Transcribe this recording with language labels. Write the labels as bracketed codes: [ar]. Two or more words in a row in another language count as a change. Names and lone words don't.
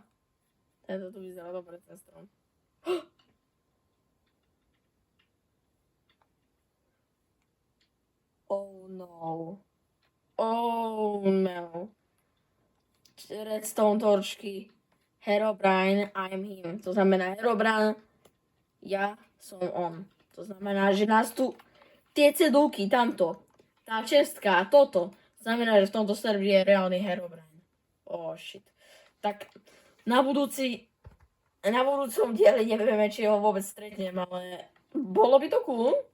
[sk] Tento tu vyzerá dobre, ten strom. [en] Oh no. Oh no. [sk] Redstone torčky. [en] Herobrine, I'm him. [sk] To znamená Herobrine, ja som on. To znamená, že nás tu tie cedulky, tamto, tá čestka, toto, znamená, že v tomto serveri je reálny Herobrine. [en] Oh shit. [sk] Tak na budúcom dieli nevieme, či ho vôbec stretnem, ale bolo by to cool.